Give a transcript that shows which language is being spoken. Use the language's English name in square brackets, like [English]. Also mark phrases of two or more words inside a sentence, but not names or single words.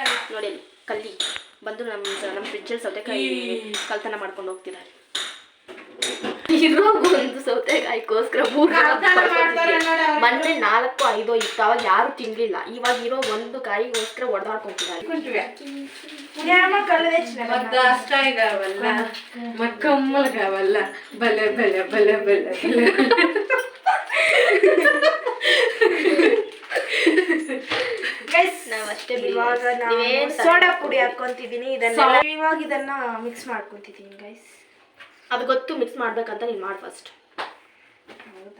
[Kannada] ನೋಡಿ ಕಲ್ಲಿ ಬಂದು ನಮ್ಮ ಫ್ರಿಜ್ಜಲ್ಲಿ ಸೌತೆಕಾಯಿ ಕಳ್ತನ ಮಾಡ್ಕೊಂಡು ಹೋಗ್ತಿದ್ದಾರೆ. ಇರೋ ಒಂದು ಸೌತೆಕಾಯಿಗೋಸ್ಕರ ಮೊನ್ನೆ 4-5 ಇತ್ತು, ಅವಾಗ ಯಾರು ತಿನ್ಲಿಲ್ಲ. ಇವಾಗ ಇರೋ ಒಂದು ಕಾಯಿಗೋಸ್ಕರ ಹೊಡೆದಾಡ್ಕೊಂತಿದ್ದಾರೆ. [Telugu] దోసకాయ కావాలా, మా కమ్మలు కావాలా, భలే భలే భలే భలే [Kannada] ನಾವಷ್ಟೇ. ಇವಾಗ ಸೋಡಾ ಪುಡಿ ಹಾಕೊಂತಿದ್ದೀನಿ. ಇವಾಗ ಇದನ್ನ ಮಿಕ್ಸ್ ಮಾಡ್ಕೊಂತಿದ್ದೀನಿ ಗೈಸ್. ಅದು ಗೊತ್ತು ಮಿಕ್ಸ್ ಮಾಡ್ಬೇಕಂತ. ನೀನು ಮಾಡಿ ಫಸ್ಟ್. ಹೌದಾ?